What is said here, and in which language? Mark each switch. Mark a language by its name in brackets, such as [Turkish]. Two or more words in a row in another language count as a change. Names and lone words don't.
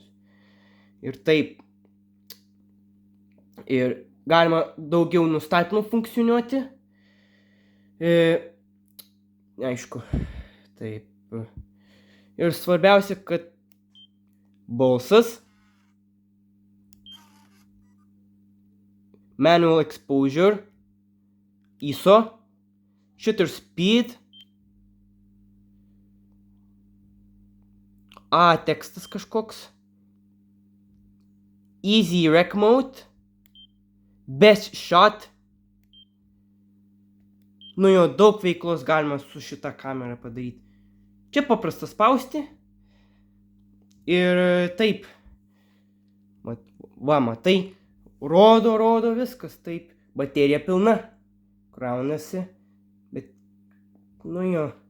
[Lithuanian] Ir taip. Ir galima daugiau nustatymų funkcioniuoti. Aišku. Taip. Ir svarbiausia, kad balsas. [English] Manual exposure. ISO. Shutter speed. [Lithuanian] Tekstas kažkoks. [English] Easy rec mode. Best shot. [Lithuanian] Nu jo, daug veiklos galima su šita kamera padaryti. Čia paprasta spausti. Ir taip. Va, matai. Rodo viskas. Taip. Baterija pilna. Kraunasi. Bet, nu jo.